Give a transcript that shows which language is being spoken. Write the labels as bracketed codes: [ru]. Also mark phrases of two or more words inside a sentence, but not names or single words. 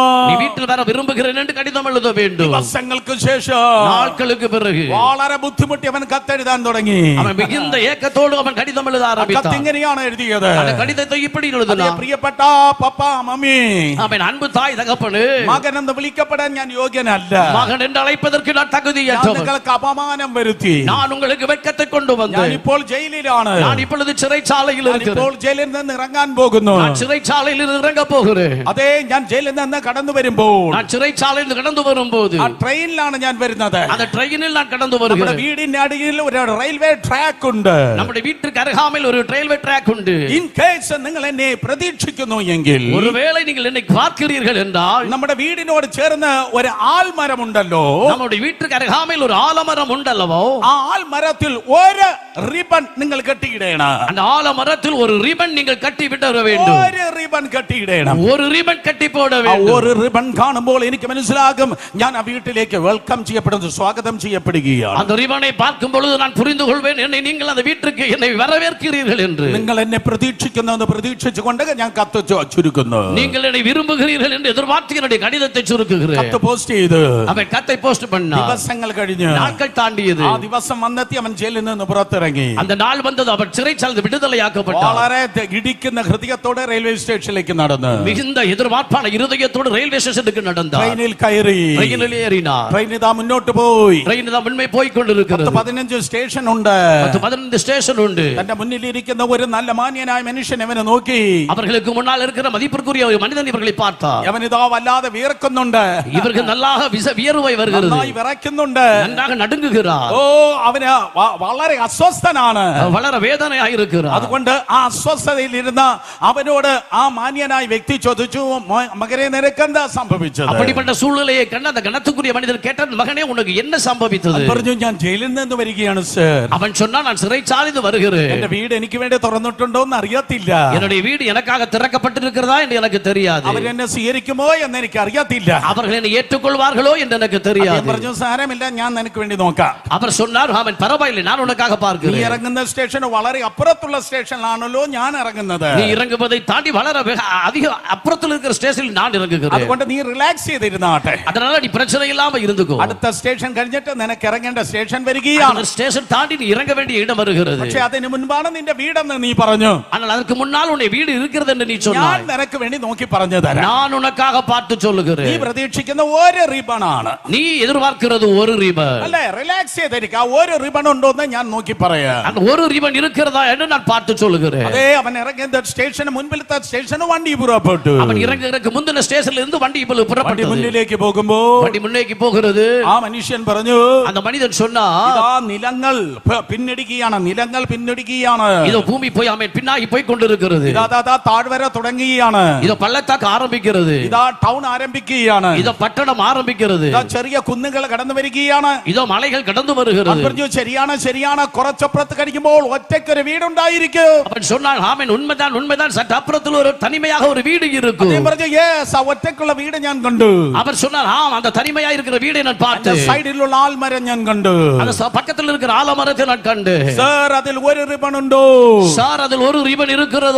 [ta] நீ வீட்டில் வர விரும்புகிறேன் என்று கடிதம் எழுத வேண்டும். [ml] ദിവസങ്ങൾക്ക് ശേഷം, [ta] நாட்களுக்கு பிறகு [ml] വളരെ ബുദ്ധിമുട്ടി അവൻ കത്തെഴുതാൻ തുടങ്ങി. [ta] அவன் மிகுந்த ஏக்கத்தோடு அவன் கடிதம் எழுத ஆரம்பித்தான். [ml] കത്തിങ്ങനെയാണ് എഴുതിയത്. [ta] அந்த கடிதத்தை இப்படி எழுதினான், [ml] പ്രിയപ്പെട്ട പപ്പ മമ്മി, [ta] அவன் അன்பு தாய் தகப்பனு, [ml] മകൻ എന്ന് വിളിക്കപ്പെടാൻ ഞാൻ യോഗ്യനല്ല. [ta] மகன் என்று அழைப்பதற்கு நான் தகுதியற்றவன். [ml] നിങ്ങൾക്ക് അപമാനം വരുത്തി. [ta] நான் உங்களுக்கு வெட்கத்தை கொண்டு வந்தேன். [ml] ഞാൻ ഇപ്പോൾ ജയിലിലാണ്. [ta] நான் இப்பொழுது சிறைச்சாலையில் இருக்கிறேன். [ml] ഇപ്പോൾ ജയിലിൽ നിന്ന് ഇറങ്ങാൻ പോകുന്നു. [ta] நான் சிறைச்சாலையில் இருந்து இறங்க போகிறேன். [ml] അതെ, ഞാൻ ജയിലിൽ നിന്ന് കടന്നു വരുമ്പോൾ, [ta] நான் சிறைச்சாலையில் கடந்து வரும்போது, [ml] ആ ട്രെയിനിലാണ് ഞാൻ വരുന്നത്. [ta] அந்த ட்ரெயினில் நான் கடந்து [ml] നമ്മുടെ [ta] வருகிறேன். [ml] വീടിന്റെ അടിയിൽ ഒരു റെയിൽവേ ട്രാക്ക് ഉണ്ട്. [ta] நம்முடைய வீட்டுக்கு அருகாமையில் ஒரு ரயில்வே ட்ராக் உண்டு. [en] in case [ml] നിങ്ങൾ എന്നെ പ്രതീക്ഷിക്കുന്നു എങ്കിൽ, [ta] ஒருவேளை நீங்கள் என்னை பார்க்கிறீர்கள் என்றால், [ml] നമ്മുടെ വീടിനോട് ചേർന്ന് ഒരു ആൽമരമുണ്ടല്ലോ. [ta] நம்முடைய வீட்டுக்கு அருகாமையில் ஒரு ஆலமரம் உண்டல்லவோ, [ml] ആ ആൽമരത്തിൽ ഒരു റിബൺ നിങ്ങൾ കെട്ടിയിടണം. [ta] அந்த ஆலமரத்தில் ஒரு ரிபன் நீங்கள் கட்டி விட வேண்டும். [ml] ഒരു റിബൺ കെട്ടിയിടണം. [ta] ஒரு ரிபன் கட்டி போட [ml] ആ [ta] வேண்டும். [ml] ഒരു റിബൺ കാണുമ്പോൾ എനിക്ക് മനസ്സിലാകും ഞാൻ ആ വീട്ടിലേക്ക് വെൽക്കം ചെയ്യപ്പെടുന്നു, സ്വാഗതം ചെയ്യപ്പെടുകയാണ്. [ta] அந்த ரிபனை பார்க்கும் பொழுது நான் புரிந்து கொள்வேன், என்னை நீங்கள் அந்த வீட்டுக்கு என்னை வரவேற்கிறீர்கள் என்று. [ml] നിങ്ങൾ എന്നെ പ്രതീക്ഷിക്കുന്നെന്ന് പ്രതീക്ഷിച്ചുകൊണ്ട് ഞാൻ കത്ത് ചുരുക്കുന്നു. [ta] நீங்கள் என்னை விரும்புகிறீர்கள் என்று எதிர்பார்த்து என்னுடைய கடிதத்தை சுருக்குகிறேன். [ml] കത്ത് പോസ്റ്റ് ചെയ്ത് [ta] அவன் கத்தை போஸ்ட் பண்ணான். [ml] ദിവസങ്ങൾ കഴിഞ്ഞ്, [ta] நாட்கள் தாண்டியது. [ml] ആ ദിവസം വന്നെത്തി അവൻ ജയിലിൽ നിന്ന് പുറത്തിറങ്ങി. [ta] அந்த நாள் வந்தது, அவன் சிறைச்சாலை விடுதலையாக்கப்பட்டான். [ml] വളരെ ഇടിക്കുന്ന ഹൃദയത്തോടെ റെയിൽവേ സ്റ്റേഷനിലേക്ക് നടന്നു. [ta] மிகுந்த எதிர்பார்ப்பான இருதயத்தோடு ரயில்வே ஸ்டேஷனுக்கு நடந்தார். [ml] ട്രെയിനിൽ കയറി. [ta] ரயிலில் ஏறினார். [ml] ട്രെയിൻ ഇതാ മുന്നോട്ട് പോയി. [ta] ரயில் தான் முன்னே போய் கொண்டிருக்கிறது. [ml] 15 സ്റ്റേഷൻ ഉണ്ട്. [ta] 15 ஸ்டேஷன் உண்டு. [ml] തന്റെ മുന്നിൽ ഇരിക്കുന്ന ഒരു നല്ല മാന്യനായ മനുഷ്യൻ അവനെ നോക്കി. [ta] அவர்களுக்கு முன்னால் இருக்கிற மதிப்பிற்குரிய ஒரு மனிதன் இவர்களை பார்த்தார். [ml] അവൻ ഇതാ വല്ലാതെ വിയർക്കുന്നുണ്ട്. [ta] இவர்கள் நல்லாக வியர்வை வருகிறது. [ml] നന്നായി വിറയ്ക്കുന്നുണ്ട്. [ta] நன்றாக நடுங்குகிறார். [ml] ഓ, അവന് വളരെ അസ്വസ്ഥനാണ്. [ta] வளர வேதனையாக இருக்கிறார். [ml] അതുകൊണ്ട് ആ അസ്വസ്ഥതയിൽ ഇരുന്ന അവനോട് ആ മാന്യനായ വ്യക്തി ചോദിച്ചു, മകനെ നിനക്ക് എന്താ സംഭവിച്ചത്? [ta] அப்படிப்பட்ட சூழ்நிலையை கண்ட அந்த கணத்துக்குரிய மனிதர் கேட்டார், மகனே உனக்கு என்ன சம்பவித்தது? [ml] പറഞ്ഞു, ഞാൻ ജയിലിൽ നിന്ന് വരികയാണ് സർ. [ta] அவன் சொன்னான், நான் சிறைச்சாலையில் வருகிறேன். [ml] എന്റെ വീട് എനിക്ക് വേണ്ടി തുറന്നിട്ടുണ്ടോ എന്ന് അറിയത്തില്ല. [ta] என்னுடைய வீடு எனக்காக திறக்கப்பட்டிருக்கிறதா என்று எனக்கு தெரியாது. [ml] അവർ എന്നെ സ്വീകരിക്കുമോ എന്ന് എനിക്ക് അറിയത്തില്ല. [ta] அவர்கள் என்னை ஏற்றுக்கொள்வார்களோ என்று எனக்கு தெரியாது. [ml] പറഞ്ഞു, സാരമില്ല, ഞാൻ നിനക്ക് വേണ്ടി നോക്കാം. [ta] அவர் சொன்னார், அவன் பரவாயில்லை, நான் உனக்காக [ml] നീ [ta] பார்க்கிறேன். [ml] ഇറങ്ങുന്ന സ്റ്റേഷൻ വളരെ അപ്പുറത്തുള്ള സ്റ്റേഷനിലാണല്ലോ ഞാൻ ഇറങ്ങുന്നത്. [ta] நீ இறங்குவதை தாண்டி வளர அதிக அப்புறத்தில் இருக்கிற ஸ்டேஷனில் நான் இறங்குகிறேன். [ml] അതുകൊണ്ട് നീ റിലാക്സ് ചെയ്തിരുന്നാട്ടെ. [ta] அதனால நீ பிரச்சனை இல்லாம இருந்துக்கோ. [ml] അടുത്ത സ്റ്റേഷൻ കഴിഞ്ഞിട്ട് നിനക്ക് ഇറങ്ങേണ്ട സ്റ്റേഷൻ വരികയാണ്. [ta] ஸ்டேஷன் தாண்டி நீ இறங்க வேண்டிய இடம் வருகிறது. [ml] പക്ഷെ അതിന് മുൻപാണ് നിന്റെ വീടെന്ന് നീ പറഞ്ഞു. [ta] ஆனால் அதற்கு முன்னால் உன்னை வீடு இருக்கிறது என்று நீ [ml] ഞാൻ [ta] சொன்னாய். [ml] നിനക്ക് വേണ്ടി നോക്കി പറഞ്ഞു തരാം. [ta] நான் உனக்காக பார்த்து [ml] നീ [ta] சொல்லுகிறேன். [ml] പ്രതീക്ഷിക്കുന്ന ഒരു റിബൺ ആണ്. [ta] நீ எதிர்பார்க்கிறது ஒரு ரிபன். [ml] അല്ലേ? റിലാക്സ് ചെയ്തിരിക്കുക. ഒരു റിബൺ ഉണ്ടോ എന്ന് ഞാൻ നോക്കി പറയാം. [ta] அந்த ஒரு ரிபன் இருக்கிறதா என்று நான் பார்த்து சொல்லுகிறேன். [ml] അതേ, അവൻ ഇറങ്ങിയ സ്റ്റേഷന് മുൻപിലത്തെ സ്റ്റേഷന് വണ്ടി പുറപ്പെട്ടു. [ta] அவன் இறங்குறதுக்கு முந்தின ஸ்டேஷன்ல இருந்து வண்டி இப்ப [ml] വണ്ടി [ta] புறப்பட்டது. [ml] മുന്നിലേക്ക് പോകുമ്പോ [ta] வண்டி முன்னேக்கி போகிறது. [ml] ആ മനുഷ്യൻ പറഞ്ഞു, [ta] அந்த மனிதன் சொன்னா, [ml] ഇതാ നിലങ്ങൾ പിന്നിടിക്കുകയാണ്, നിലങ്ങൾ പിന്നിടിക്കുകയാണ്. [ta] இதோ பூமி போய் அவன் பின்னாகி போய் கொண்டிருக்கிறது. [ml] ഇതാ താഴ്വര തുടങ്ങുകയാണ്. [ta] இதோ பள்ளத்தாக்கு ஆரம்பிக்கிறது. [ml] ഇതാ ടൗൺ ആരംഭിക്കുകയാണ്. [ta] இதோ பட்டணம் ஆரம்பிக்கிறது. [ml] ഇതാ ചെറിയ കുന്നുകൾ കടന്നു വരികയാണ്. [ta] இதோ மலைகள் கடந்து வருகிறது. [ml] പറഞ്ഞു, ശരിയാണ്, കുറച്ചപ്പുറത്ത് കഴിക്കുമ്പോൾ ഒറ്റയ്ക്കൊരു വീടുണ്ടായിരിക്കും. [ta] அவன் சொன்னான், ஆமென், உண்மைதான் உண்மைதான், சற்று அப்புறத்தில் ஒரு தனிமையாக ஒரு வீடு இருக்கும். [ml] അദ്ദേഹം പറഞ്ഞു, യെസ്, ആ ഒറ്റയ്ക്കുള്ള വീട് ഞാൻ കണ്ടു. [ta] அவர் சொன்னார், ஆம், அந்த தனிமையா இருக்கிற வீடை நான் பார்த்தேன். [ml] സൈഡിലുള്ള ആൽമരം ഞാൻ കണ്ടു. [ta] அந்த பக்கத்தில் இருக்கிற ஆலமரத்தை நான் കണ്ടു. [ml] സർ, അതിൽ ഒരു റിബൺ ഉണ്ടോ? [ta] சார், அதில் ஒரு ரிபன் இருக்கிறதோ?